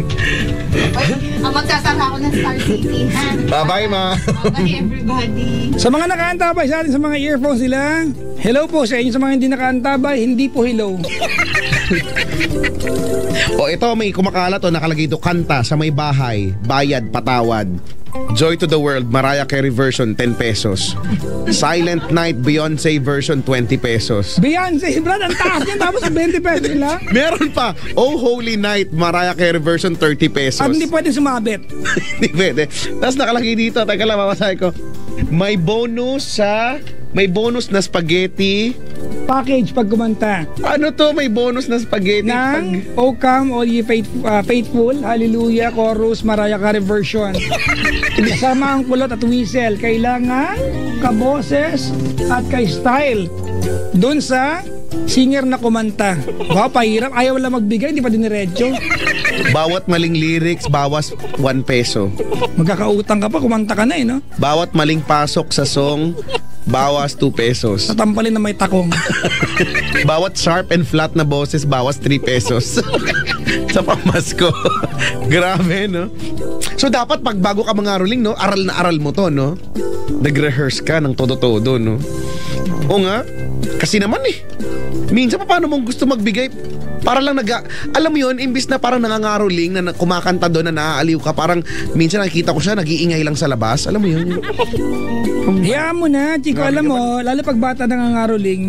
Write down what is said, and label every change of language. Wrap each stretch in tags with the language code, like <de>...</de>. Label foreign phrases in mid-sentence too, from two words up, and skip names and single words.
<tl>Magsasara ako ng Star City, ha? Bye-bye, Ma.</tl> <en>Bye, everybody.</en> <tl>Sa mga nakaantabay sa atin sa mga earphones nila, hello po sa inyo. Sa mga hindi nakaantabay, hindi po hello. O ito, may kumakalat o nakalagay ito, kanta sa may bahay, bayad, patawad. Joy to the World, Mariah Carey version, 10 pesos. Silent Night, Beyonce version, 20 pesos. Beyonce, Brad, ang taas niyan. Tapos 20 pesos lang. Meron pa, Oh Holy Night, Mariah Carey version, 30 pesos. At hindi pwede sumabit. Hindi pwede. Tapos nakalagay dito, teka lang, mamasay ko. May bonus na spaghetti. Package pag kumanta. Ano to? May bonus na spaghetti. Ng O Come All Ye Faithful, Hallelujah, Chorus, Mariah Carey version. Kasama ang kulot at whistle. Kailangan kaboses at kay style. Doon sa singer na kumanta. Wow, pahirap. Ayaw lang magbigay, hindi pa diniretso. Bawat maling lyrics, bawas 1 peso. Magkakautang ka pa, kumanta ka na no? Bawat maling pasok sa song, bawas 2 pesos. Tatampalin na may takong. Bawat</tl> <en>sharp and flat</en> <tl>na boses, bawas 3 pesos. Sa pamasko. Grabe, no? So dapat pag bago ka mangaroling, no? Aral na aral mo to, no? Nag-rehearse ka ng todo-todo, no? O nga, kasi naman minsan pa paano mong gusto magbigay? Para lang alam mo yun, imbis na parang nangangaroling na kumakanta doon na naaaliw ka, parang minsan nakikita ko siya, nag-iingay lang sa labas. Alam mo yun? Hayaan mo na, Chico, alam mo, lalo pag bata nangangaroling.</tl>